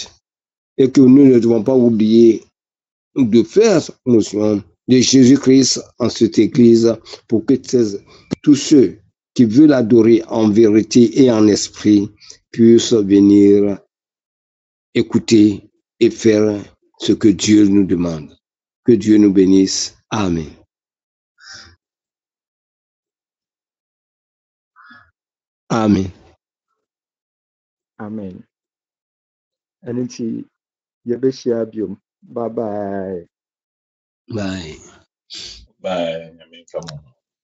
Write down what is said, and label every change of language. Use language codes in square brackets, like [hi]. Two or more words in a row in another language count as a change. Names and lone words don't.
[fr] Et que nous ne devons pas oublier de faire notion de Jésus-Christ en cette église pour que tous ceux qui veulent l'adorer en vérité et en esprit puissent venir écouter et faire ce que Dieu nous demande. Que Dieu nous bénisse. Amen. Amen. [ak] Amen. Aniti yɛbɛhyia biom. [en] Bye bye. Bye. Bye. I mean, come on.